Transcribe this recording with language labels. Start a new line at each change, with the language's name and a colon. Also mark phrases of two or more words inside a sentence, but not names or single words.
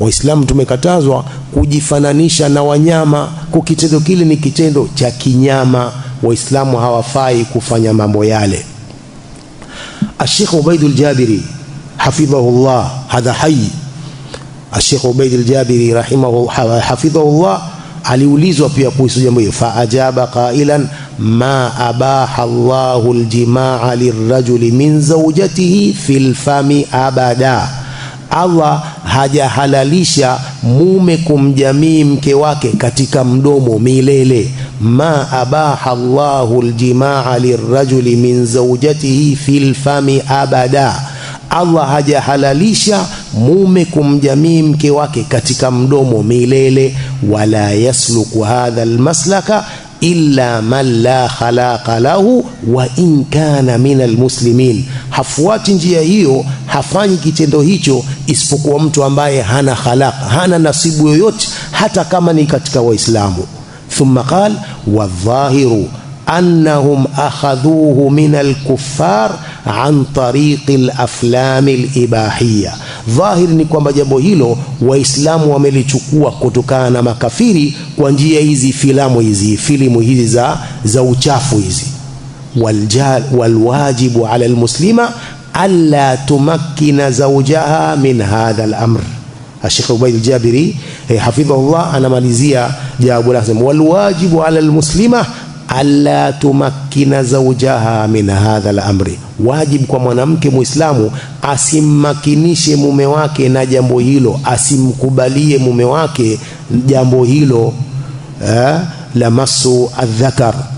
Swahili: Waislamu tumekatazwa kujifananisha na wanyama, kwa kitendo kile ni kitendo cha kinyama. Waislamu hawafai kufanya mambo yale. Sheikh Ubaid al-Jabiri hafidhahullah,
Arabic: هذا حي.
Swahili: Sheikh Ubaid al-Jabiri hafidhahullah aliulizwa pia kuhusu jambo hilo,
Arabic: فأجاب قائلا ما أباح الله الجماع للرجل من زوجته في الفم أبدا.
Swahili: Allah hajahalalisha mume kumjamii mke wake katika mdomo milele.
Arabic: ما أباح الله الجماع للرجل من زوجته في الفم أبدا.
Swahili: Allah hajahalalisha mume kumjamii mke wake katika mdomo milele.
Arabic: ولا يسلك هذا المسلك إلا من لا خلاق له وإن كان من المسلمين.
Swahili: Hafuati njia hiyo, hafanyi kitendo hicho isipokuwa mtu ambaye hana khalaqa, hana nasibu yoyote, hata kama ni katika Waislamu.
Arabic: ثم قال والظاهر أنهم أخذوه من الكفار عن طريق الأفلام الإباحية.
Swahili: Dhahir ni kwamba jambo hilo Waislamu wamelichukua kutokana na makafiri kwa njia hizi filimu hizi za uchafu hizi.
Arabic: والواجب على المسلمة ألا تمكن زوجها من هذا الأمر.
Swahili: Sheikh Ubaid al-Jabiri hafidhahullah anamalizia jawabu lake,
Arabic: والواجب على المسلمة ألا تمكن زوجها من هذا الأمر.
Swahili: Wajibu kwa mwanamke Muislamu asimmakinishe mume wake na jambo hilo, asimkubalie mume wake jambo hilo la
Arabic: مص الذكر.